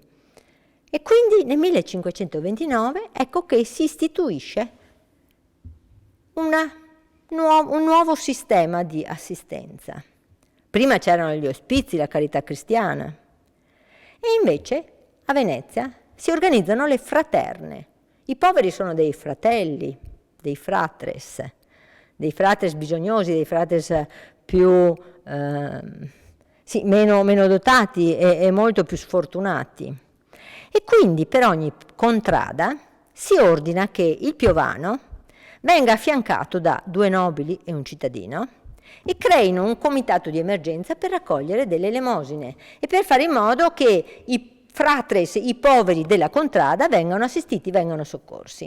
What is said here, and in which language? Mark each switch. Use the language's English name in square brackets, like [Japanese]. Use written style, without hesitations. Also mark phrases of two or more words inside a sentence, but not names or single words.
[Italian] E quindi nel 1529 ecco che si istituisce un nuovo sistema di assistenza. Prima c'erano gli ospizi, la carità cristiana, e invece a Venezia si organizzano le fraterne. I poveri sono dei fratelli, dei fratres bisognosi, dei fratres più meno dotati e molto più sfortunati. E quindi per ogni contrada si ordina che il piovano venga affiancato da 2 nobili e un cittadino e creino un comitato di emergenza per raccogliere delle elemosine e per fare in modo che i fratres, i poveri della contrada, vengano assistiti, vengano soccorsi.